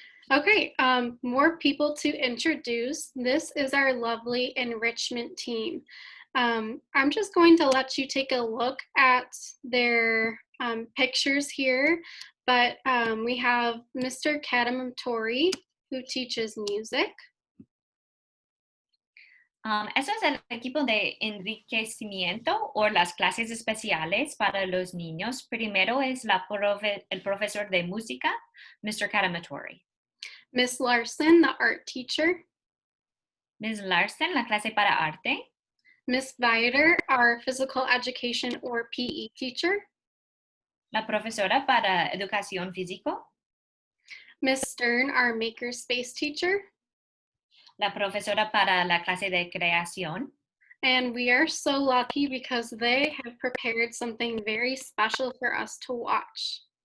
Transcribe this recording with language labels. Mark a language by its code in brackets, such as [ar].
[en] Okay, more people to introduce. This is our lovely enrichment team. I'm just going to let you take a look at their pictures here, but we have Mr. Kadamatori, who teaches music. [es] Eso es el equipo de enriquecimiento o las clases especiales para los niños. Primero es el profesor de música, Mr. Kadamatori. [en] Miss Larson, the art teacher. Ms. [es] Larson, la clase para arte. [en] Miss Vider, our physical education or PE teacher. [es] La profesora para educación físico. [en] Miss Stern, our makerspace teacher. [es] La profesora para la clase de creación. [en] And we are so lucky because they have prepared something very special for us to watch.